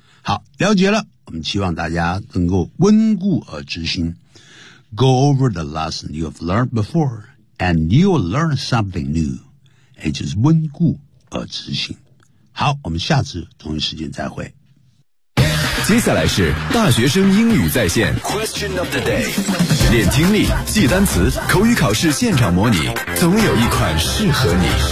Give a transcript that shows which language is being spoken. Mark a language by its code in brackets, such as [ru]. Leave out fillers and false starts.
[zh] 好，了解了，我们希望大家能够温故而知新。 [en] Go over the lesson you have learned beforeAnd you'll learn something new. It's just [zh] 温故而知新。好，我们下次同一时间再会。接下来是大学生英语在线 Question of the day， 练听力，记单词，口语考试现场模拟，总有一款适合你。